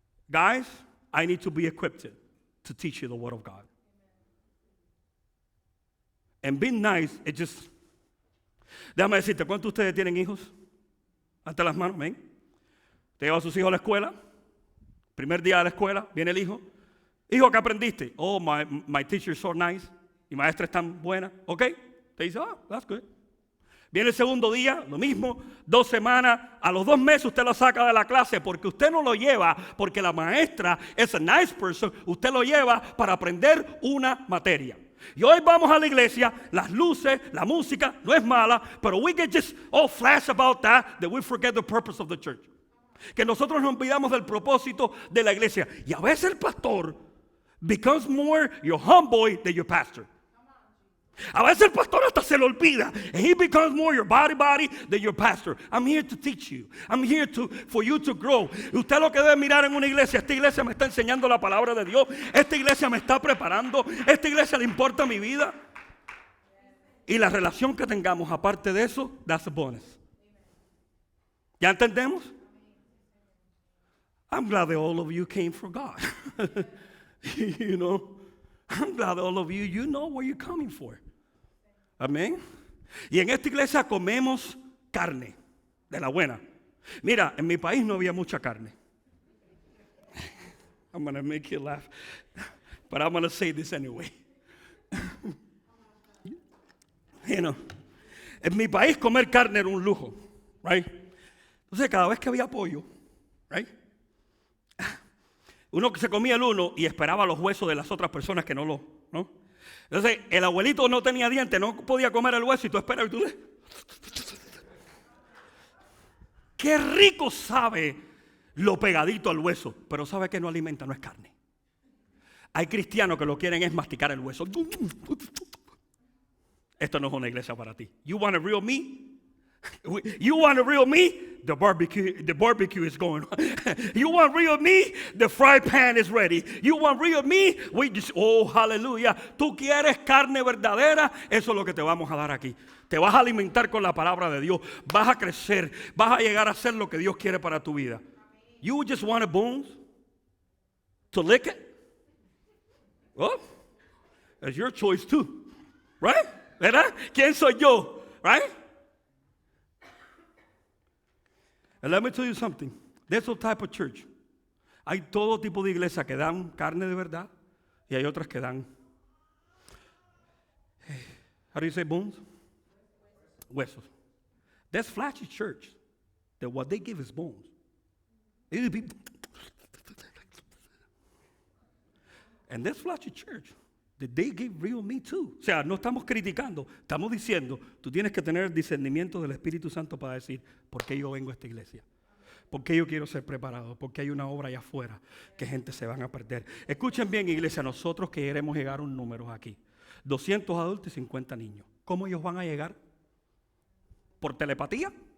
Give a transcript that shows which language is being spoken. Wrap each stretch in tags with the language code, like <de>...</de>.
<en>Guys, I need to be equipped to teach you the word of God. And being nice, it just...</en> <es>Déjame decirte, ¿cuántos de ustedes tienen hijos? Ante las manos, ven. Te lleva a sus hijos a la escuela. Primer día de la escuela, viene el hijo. Hijo, ¿qué aprendiste?</es> <en>Oh, my teacher is so nice.</en> <es>Mi maestra es tan buena. ¿Ok? Te dice,</es> <en>oh, that's good.</en> <es>Viene el segundo día, lo mismo, 2 semanas, a los 2 meses usted lo saca de la clase porque usted no lo lleva, porque la maestra es</es> <en>a nice person,</en> <es>usted lo lleva para aprender una materia. Y hoy vamos a la iglesia, las luces, la música no es mala, pero</es> <en>we get just all flash about that we forget the purpose of the church.</en> <es>Que nosotros nos olvidamos del propósito de la iglesia. Y a veces el pastor</es> <en>becomes more your homeboy than your pastor.</en> <es>A veces el pastor hasta se lo olvida.</es> <en>And he becomes more your body than your pastor. I'm here to teach you. I'm here for you to grow.</en> <es>Y usted lo que debe mirar en una iglesia. Esta iglesia me está enseñando la palabra de Dios. Esta iglesia me está preparando. Esta iglesia le importa mi vida. Y la relación que tengamos aparte de eso,</es> <en>that's a bonus.</en> <es>¿Ya entendemos?</es> <en>I'm glad that all of you came for God. You know, I'm glad that all of you know where you're coming for.</en> <es>Amén. Y en esta iglesia comemos carne, de la buena. Mira, en mi país no había mucha carne.</es> <en>I'm going to make you laugh, but I'm going to say this anyway. You know,</en> <es>en mi país comer carne era un lujo,</es> <en>right?</en> <es>Entonces cada vez que había pollo,</es> <en>right?</en> <es>Uno que se comía el uno y esperaba los huesos de las otras personas que ¿no? Entonces, el abuelito no tenía dientes, no podía comer el hueso y tú esperas y tú le... Qué rico sabe lo pegadito al hueso, pero sabe que no alimenta, no es carne. Hay cristianos que lo quieren es masticar el hueso. Esto no es una iglesia para ti.</es> <en>You want a real meat? You want a real meat? The barbecue is going on. You want real meat? The fry pan is ready. You want real meat? Oh, hallelujah.</en> <es>Tú quieres carne verdadera, eso es lo que te vamos a dar aquí. Te vas a alimentar con la palabra de Dios. Vas a crecer. Vas a llegar a hacer lo que Dios quiere para tu vida.</es> <en>You just want a bones to lick it? Well, that's your choice too. Right?</en> <es>¿Verdad? ¿Quién soy yo? Right?</es> <en>And let me tell you something. There's a type of church.</en> <es>Hay todo tipo de iglesia que dan carne de verdad y hay otras que dan,</es> <en>how do you say bones?</en> <es>Huesos.</es> <en>There's flashy church that what they give is bones. And there's flashy church that they give real meat too.</en> <es>O sea, no estamos criticando, estamos diciendo, tú tienes que tener el discernimiento del Espíritu Santo para decir, ¿por qué yo vengo a esta iglesia? ¿Por qué yo quiero ser preparado? Porque hay una obra allá afuera que gente se van a perder. Escuchen bien, iglesia, nosotros queremos llegar a un número aquí. 200 adultos y 50 niños. ¿Cómo ellos van a llegar? ¿Por telepatía?</es>